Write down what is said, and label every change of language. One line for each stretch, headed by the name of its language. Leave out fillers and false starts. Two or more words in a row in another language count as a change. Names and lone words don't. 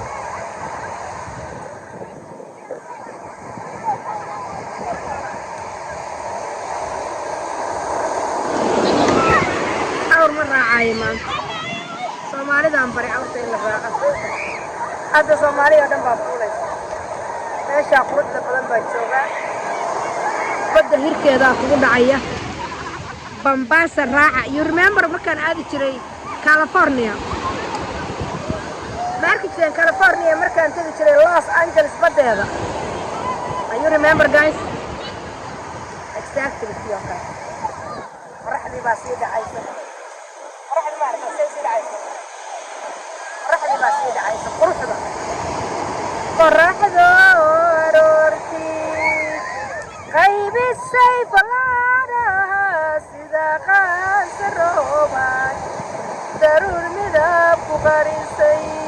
Somali: awr ma raacaayo maanta soomaalidaan baray awrta in la raaco hadda soomaaliya oo dhan baa fuulaysa meeshaa quruxda badan baa joogaa badda hirkeedaa kugu dhacaya Mombasa raaca
English: you remember
Somali: markaan aadi jiray California markaan California markaan tagi jiray Los Angeles badeeda you
English: remember guys exactly okay
Somali: qorraxdii baa sii dhacaysa qorraxdii ma aragtay sii dhacaysa qorraxdii baa sii dhacaysa quruxda qorraxda aroortii qaybisay balaada sida qaansa rooban daruur midab ku qarisay